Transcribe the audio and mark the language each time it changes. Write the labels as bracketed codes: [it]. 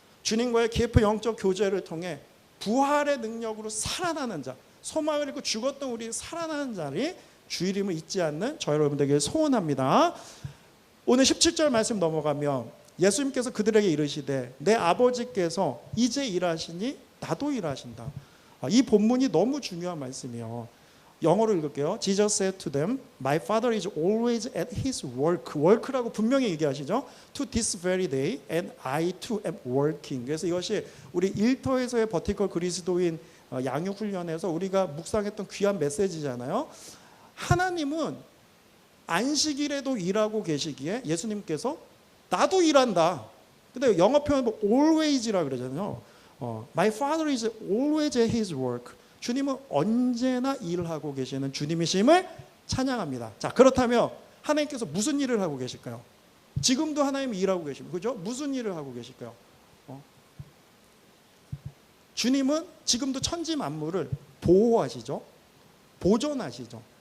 [ko] 주님과의 깊은 영적 교제를 통해 부활의 능력으로 살아나는 자, 소망을 잃고 죽었던 우리 살아나는 자리 주일임을 잊지 않는 저 여러분들에게 소원합니다. 오늘 17절 말씀 넘어가면 예수님께서 그들에게 이르시되 내 아버지께서 이제 일하시니 나도 일하신다. 이 본문이 너무 중요한 말씀이에요. 영어로 읽을게요. [en] Jesus said to them, My Father is always at his work. [ko] work라고 분명히 얘기하시죠. [en] To this very day, and I too am working. [ko] 그래서 이것이 우리 일터에서의 버티컬 그리스도인 양육 훈련에서 우리가 묵상했던 귀한 메시지잖아요. 하나님은 안식일에도 일하고 계시기에 예수님께서 나도 일한다. 근데 영어 표현 always라 그러잖아요. [en] My Father is always at his work. [ko] 주님은 언제나 일을 하고 계시는 주님이심을 찬양합니다. 자, 그렇다면 하나님께서 무슨 일을 하고 계실까요? 지금도 하나님이 일하고 계십니다. 그죠? 무슨 일을 하고 계실까요? 주님은 지금도 천지 만물을 보호하시죠. 보존하시죠.